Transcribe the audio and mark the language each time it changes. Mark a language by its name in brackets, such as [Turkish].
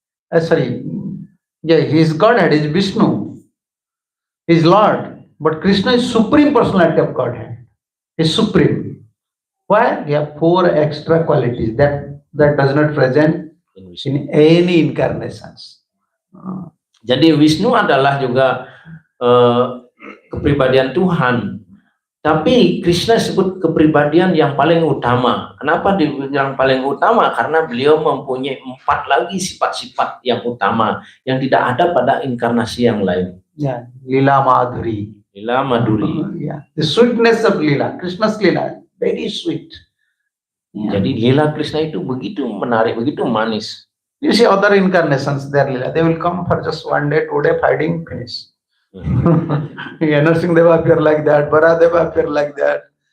[English] He is Godhead, he is Vishnu, he is Lord. But Krishna is Supreme Personality of Godhead. He is Supreme. Why? He have 4 extra qualities that does not present in any incarnations. [Indonesian] Jadi Vishnu adalah juga kepribadian Tuhan. Tapi Krishna sebut kepribadian yang paling utama. Kenapa dibilang paling utama? Karena beliau mempunyai 4 lagi sifat-sifat yang utama yang tidak ada pada inkarnasi yang lain. Ya, Lila Madhuri. Lila Maduri. [English] Yeah, the sweetness of Lila, Krishna's Lila, very sweet. Yeah. [Indonesian] Jadi lila Krishna itu begitu menarik, begitu manis. [English] You see other incarnations, their Lila, they will come for just 1 day, 2 day, fighting, finish. Yeah, Narasimha appear like that, Baradeva appear like that.